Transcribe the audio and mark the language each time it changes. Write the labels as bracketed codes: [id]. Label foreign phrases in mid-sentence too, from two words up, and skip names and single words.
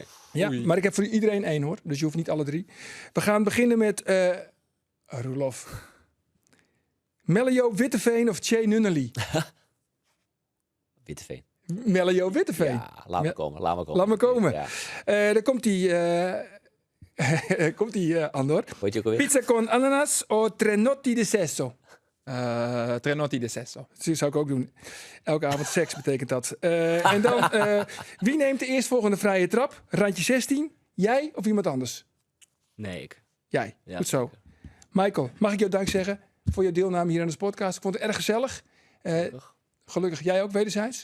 [nl] Ja, maar ik heb voor iedereen 1 hoor, dus je hoeft niet alle 3. We gaan beginnen met Roelof. Melio Witteveen of Che Nunnally? Witteveen. Melio Witteveen. Ja, laat me komen. Laat me komen. Ja. Daar komt die Andor. Weet je ook alweer? [it] Pizza con ananas o trenotti di sesso? Trenotti di sesso. [nl] Dat zou ik ook doen. Elke avond seks betekent dat. En dan, wie neemt de eerstvolgende vrije trap? Randje 16? Jij of iemand anders? Nee, ik. Jij. Ja, Goed zo. Michael, mag ik jou dank zeggen voor je deelname hier aan de podcast? Ik vond het erg gezellig. Gelukkig jij ook wederzijds?